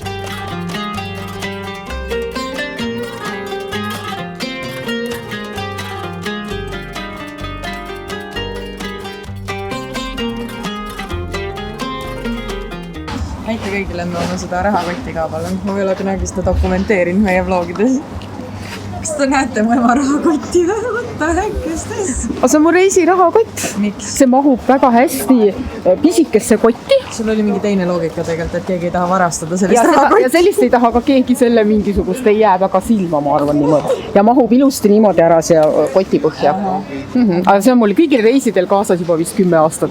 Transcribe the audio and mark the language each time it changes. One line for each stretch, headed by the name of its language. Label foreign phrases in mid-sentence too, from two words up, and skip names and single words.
Estonian: Näite kõigile, me oma seda rahakotti ka palun. Ma veel kunagi seda dokumenteerin meie vlogides. kas te näete mu ema rahakotti?
English: What the heck is this?
Estonian: aga see on mu reisirahakott. See mahub väga hästi pisikesse kotti. Sul oli mingi teine loogika tegelikult, et keegi ei taha varastada sellist Ja rahakotti. sellist ei taha ka keegi selle mingisugust, ei jää väga silma, ma arvan niimoodi. Ja mahub ilusti niimoodi ära see koti põhja. Aga see on mul kõigil reisidel kaasas juba vist 10 aastat.